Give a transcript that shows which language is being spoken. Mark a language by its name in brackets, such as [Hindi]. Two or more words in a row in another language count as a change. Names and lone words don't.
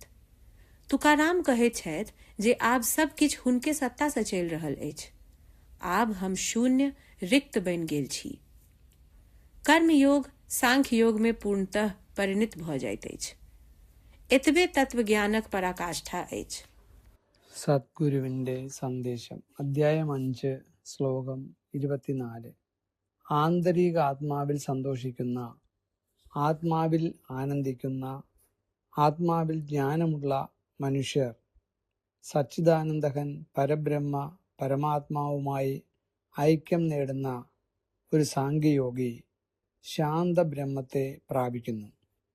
[Maithili] तुकाराम कहैत छथि जे आब सब किछु हुनके सत्ता सँ चलि रहल अछि। आब हम शून्य रिक्त बनि गेल छी। कर्मयोग सांख्य योग में पूर्णतः परिणत भऽ जाइत अछि। एतबे तत्वज्ञानक पराकाष्ठा अछि। [Malayalam] സദ്ഗുരുവിൻ്റെ സന്ദേശം അധ്യായം 5 ശ്ലോകം 24. ആന്തരിക ആത്മാവിൽ സന്തോഷിക്കുന്ന, ആത്മാവിൽ ആനന്ദിക്കുന്ന, ആത്മാവിൽ ജ്ഞാനമുള്ള മനുഷ്യർ സച്ചിദാനന്ദഘൻ പരബ്രഹ്മ പരമാത്മാവുമായി ഐക്യം നേടുന്ന ഒരു സാംഖ്യയോഗി ശാന്തബ്രഹ്മത്തെ പ്രാപിക്കുന്നു.